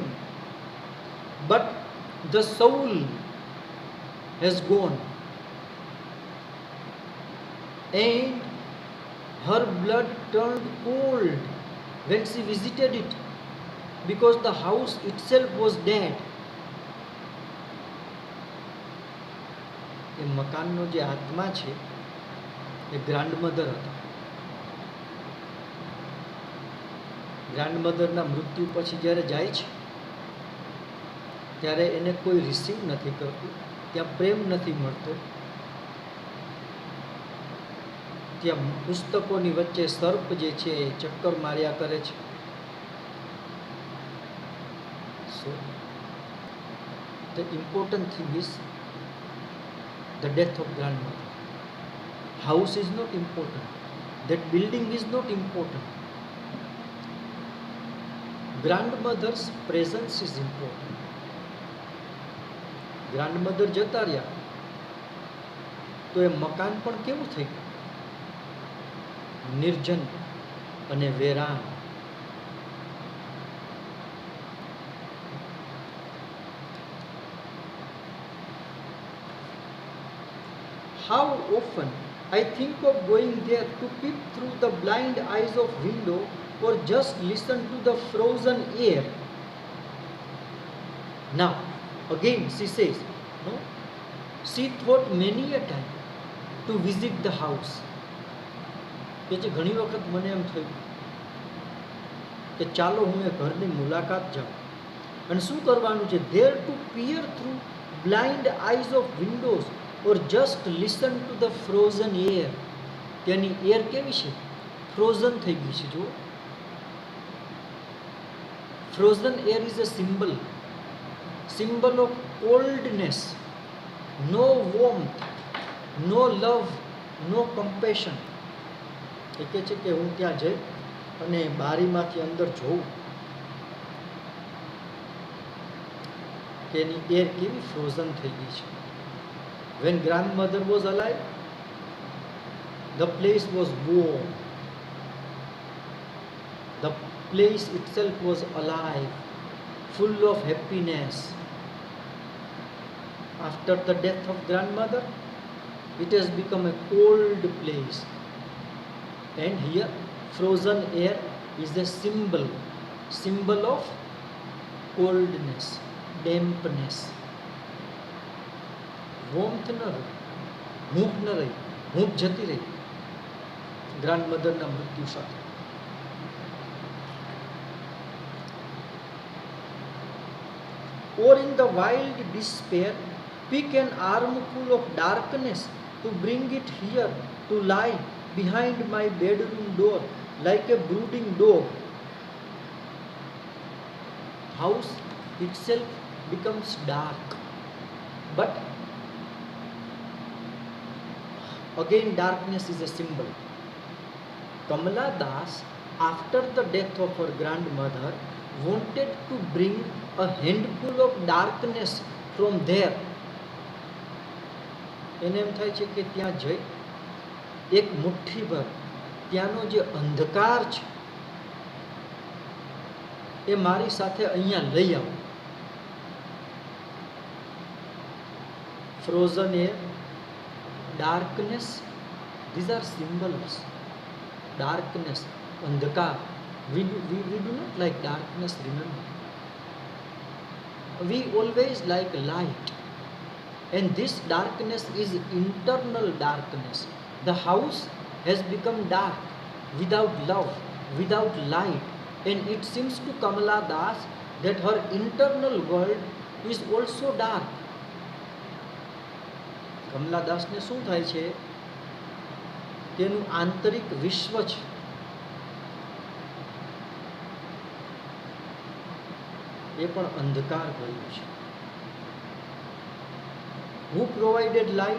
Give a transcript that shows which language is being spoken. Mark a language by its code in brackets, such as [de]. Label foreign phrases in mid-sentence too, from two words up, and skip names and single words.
[en] But the soul has gone. And her blood turned cold when she visited it, because the house itself was dead. [gu] એ મકાનનો જે આત્મા છે એ ગ્રાન્ડમધર હતા. ગ્રાન્ડમધરના મૃત્યુ પછી જ્યારે જાય છે ત્યારે એને કોઈ રિસીવ નથી કરતું. ત્યાં પ્રેમ નથી મળતો. ત્યાં પુસ્તકોની વચ્ચે સર્પ જે છે એ ચક્કર માર્યા કરે છે. [en] So, the important thing is the death of grandmother. House is not important. That building is not important. Grandmother's presence is important. [gu] Grandmother જતા રહ્યા તો એ મકાન પણ કેવું થઈ ગયું? નિર્જન અને વેરાન. [en] How often I think of going there to peep through the blind eyes of window or just listen to the frozen air. Now, again she says, no, she thought many a time to visit the house. [gu] કે જે ઘણી વખત મને એમ થયું કે ચાલો હું એ ઘરની મુલાકાત જાઉં અને શું કરવાનું છે, [en] there to peer through blind eyes of windows or just listen to the frozen air. [gu] તેની એર કેવી છે, ફ્રોઝન થઈ ગઈ છે. જુઓ, [en] frozen air is a symbol of coldness, no warmth, no love, no compassion. [gu] એ કહે છે કે હું ત્યાં જઈ અને બારીમાંથી અંદર જોઉં કે એની એર કેવી ફ્રોઝન થઈ ગઈ છે. [en] When grandmother was alive, the place was warm. The place itself was alive, full of happiness. After the death of grandmother, it has become a cold place. And here, frozen air is a symbol of coldness, dampness. [gu] Warmth ન રહી, હૂંફ ન રહી, હૂંફ જતી રહી ગ્રાન્ડમધરના મૃત્યુ સાથે. [en] Or in the wild despair, pick an armful of darkness to bring it here to lie behind my bedroom door like a brooding dog. House itself becomes dark, but again darkness is a symbol. Kamala Das, after the death of her grandmother, wanted to bring a handful of darkness from there. [gu] એને એમ થાય છે કે ત્યાં જઈ એક મુઠ્ઠીભર ત્યાંનો જે અંધકાર છે એ મારી સાથે અહીંયા લઈ આવો. [en] Frozen air, darkness, these are symbols. Darkness, andhakar. We do not like darkness, remember. We always like light. And this darkness is internal darkness. The house has become dark, without love, without light. And it seems to Kamala Das that her internal world is also dark. [gu] કમલા દાસને શું થાય છે કે એનું આંતરિક વિશ્વ છે એ પણ અંધકાર ભર્યું છે. [en] Who provided light?